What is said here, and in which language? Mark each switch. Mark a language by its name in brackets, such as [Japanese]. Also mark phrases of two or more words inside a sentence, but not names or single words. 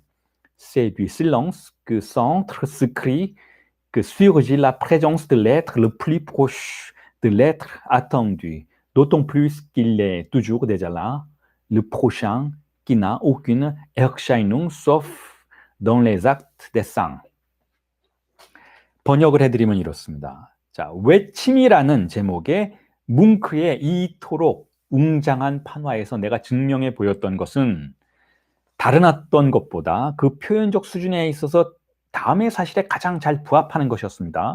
[French] C'est du silence que s'entre ce cri que surgit la présence de l'être le plus proche, de l'être attendu, d'autant plus qu'il est toujours déjà là, le prochain qui n'a aucune Erscheinung sauf dans les actes des saints. [Korean] 번역을 해드리면 이렇습니다. 자, 외침이라는 제목의 뭉크의 이토록 웅장한 판화에서 내가 증명해 보였던 것은 다른 어떤 것보다 그 표현적 수준에 있어서 다음의 사실에 가장 잘 부합하는 것이었습니다.